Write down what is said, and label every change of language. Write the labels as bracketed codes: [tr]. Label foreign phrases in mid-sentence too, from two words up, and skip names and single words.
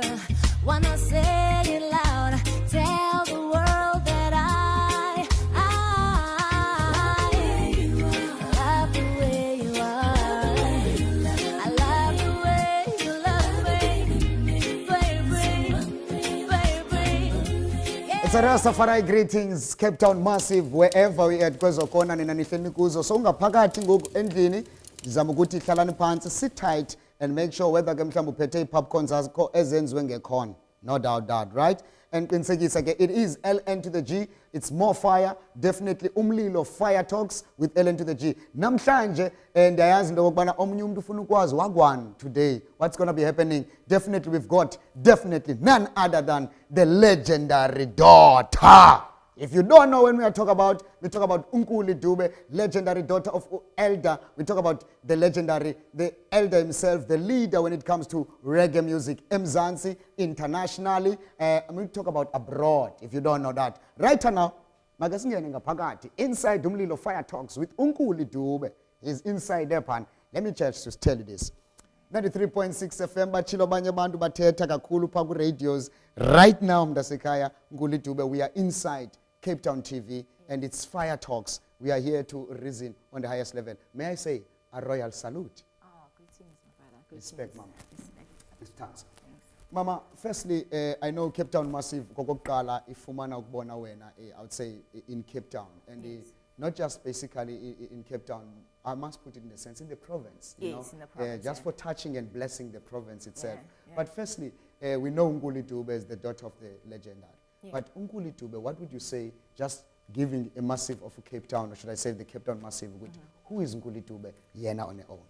[en] Wanna say it loud, tell the world that I love the way you are. I love the way you love me, baby, baby. It's a Rastafari greetings, Cape Town Massive, wherever we at [xh] kwezo kona nina nihleli kuzo. So ungaphakathi ngoku endlini, ndizama ukuthi hlalani phansi, [en] sit tight and make sure whether [xh] ke mhlawumbe uphethe popcorn zakho ezenziwe ngekhona. [en] No doubt that, right? And [xh] qinisekisa ke [en] it is LN to the G. It's more fire, definitely UMLILO Fire Talks with LN to the G. [xh] Namhlanje ndiyayazi into okubana omunye umuntu ufuna ukwazi wagwan today. [en] What's going to be happening? Definitely we've got none other than the legendary daughter. If you don't know when we talk about UMLILO Dube, legendary daughter of Elder. We talk about the Elder himself, the leader when it comes to reggae music, Mzansi, internationally. We talk about abroad, if you don't know that. Right now, [xh] makasingene ngaphakathi inside UMLILO Fire Talks with UMLILO Dube. [en] He's inside there, pan. Let me just tell you this. [xh] 93.6 FM bachilo banye bantu bathetha kakhulu pha ku radios. [en] Right now mntasekhaya UMLILO Dube, we are inside Cape Town TV and it's Fire Talks. We are here to reason on the highest level. May I say a royal salute? Oh, greetings, my brother. Respect, Mama. Respect. Thanks. Mama, firstly, I know Cape Town Massive [xh] kokokuqala ifumana ukubona wena [en] I would say in Cape Town and Yes. not just basically in Cape Town. I must put it in a sense in the province, you know, in the province, just for touching and blessing the province itself. Yeah. But firstly, we know UMLILO Dube is the daughter of the legendary. Yeah. But UMLILO Dube, what would you say, just giving a massive of Cape Town, or should I say the Cape Town Massive, who is UMLILO Dube yena on her own?